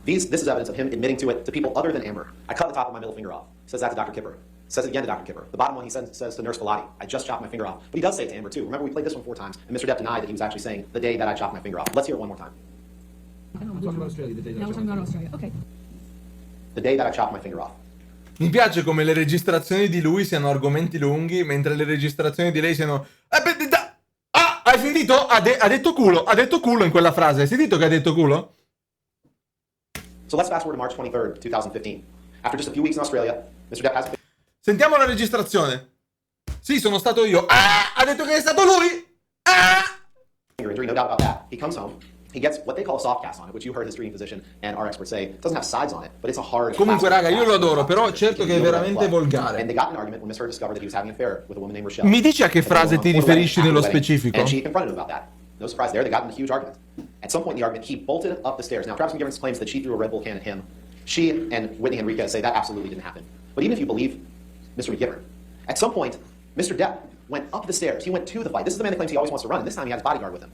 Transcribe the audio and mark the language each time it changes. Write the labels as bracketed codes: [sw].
[en] This is evidence of him admitting to it to people other than Amber. I cut the top of my middle finger off. Says that to Dr. Kipper. Says it again to Dr. Kipper. The bottom one he says to Nurse Galati. I just chopped my finger off. But he does say it to Amber too. Remember, we played this one 4 times, and Mr. Depp denied that he was actually saying the day that I chopped my finger off. Let's hear it one more time. I'm talking about Australia, the day that Now we're talking about Australia. Okay. The day that I chopped my finger off. [it] Mi piace come le registrazioni di lui siano argomenti lunghi, mentre le registrazioni di lei siano... Ah, hai sentito? Ha detto culo in quella frase. Hai sentito che ha detto culo? [en] So let's fast forward to March 23rd, 2015. After just a few weeks in Australia, Mr. Depp has a [it] Sentiamo la registrazione. Sì, sono stato io. Ah, ha detto che è stato lui. Ah! [en] finger injury, no doubt about that. He comes home. He gets what they call a soft cast on it, which you heard his treating physician and our experts say it doesn't have sides on it, but it's a hard. [it] Comunque, raga, io lo adoro, però certo che è veramente volgare. [en] And they got in an argument when Miss Heard discovered that he was having an affair with a woman named Rochelle. [it] Mi dici a che frase ti riferisci nello specifico? [en] And she confronted him about that. No surprise there, they got in a huge argument. At some point in the argument, he bolted up the stairs. Now, Travis McGivern claims that she threw a Red Bull can at him. She and Whitney Enriquez say that absolutely didn't happen. But even if you believe Mr. McGivern, at some point, Mr. Depp went up the stairs. He went to the fight. This is the man that claims he always wants to run, and this time he had his bodyguard with him.